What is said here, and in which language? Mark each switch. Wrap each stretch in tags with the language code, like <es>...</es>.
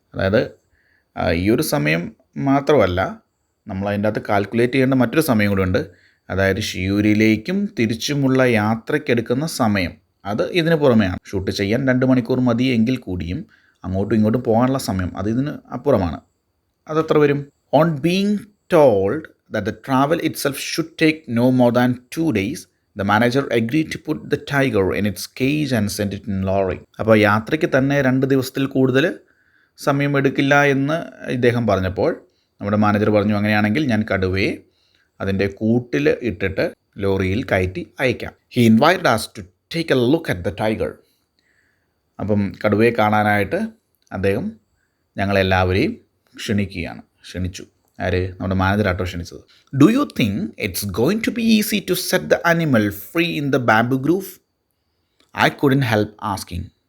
<ml>അതായത് ഈ ഒരു സമയം മാത്രമല്ല, നമ്മൾ അതിൻ്റെ അകത്ത് കാൽക്കുലേറ്റ് ചെയ്യേണ്ട മറ്റൊരു സമയം കൂടെ ഉണ്ട്. അതായത് ഷിയൂരിലേക്കും തിരിച്ചുമുള്ള യാത്രയ്ക്കെടുക്കുന്ന സമയം, അത് ഇതിന് പുറമെയാണ്. ഷൂട്ട് ചെയ്യാൻ 2 മണിക്കൂർ മതി എങ്കിൽ കൂടിയും അങ്ങോട്ടും ഇങ്ങോട്ടും പോകാനുള്ള സമയം അത് ഇതിന് അപ്പുറമാണ്. അതെത്ര വരും?</ml> <en>On being told that the travel itself should take no more than 2 days, the manager agreed to put the tiger in its cage and send it in lorry.</en> <ml>അപ്പോൾ യാത്രയ്ക്ക് തന്നെ 2 ദിവസത്തിൽ കൂടുതൽ സമയം എടുക്കില്ല എന്ന് ഇദ്ദേഹം പറഞ്ഞപ്പോൾ നമ്മുടെ മാനേജർ പറഞ്ഞു, അങ്ങനെയാണെങ്കിൽ ഞാൻ കടുവയെ അതിൻ്റെ കൂട്ടിൽ ഇട്ടിട്ട് ലോറിയിൽ കയറ്റി അയക്കാം.</ml> <en>He invited us to take a look at the tiger.</en> <ml>അപ്പം കടുവയെ കാണാനായിട്ട് അദ്ദേഹം ഞങ്ങളെല്ലാവരെയും ക്ഷണിച്ചു. ആര്? നമ്മുടെ മാനേജറാട്ടോ ക്ഷണിച്ചത്.</ml> <en>Do you think it's going to be easy to set the animal free in the bamboo grove? I couldn't help asking.</en>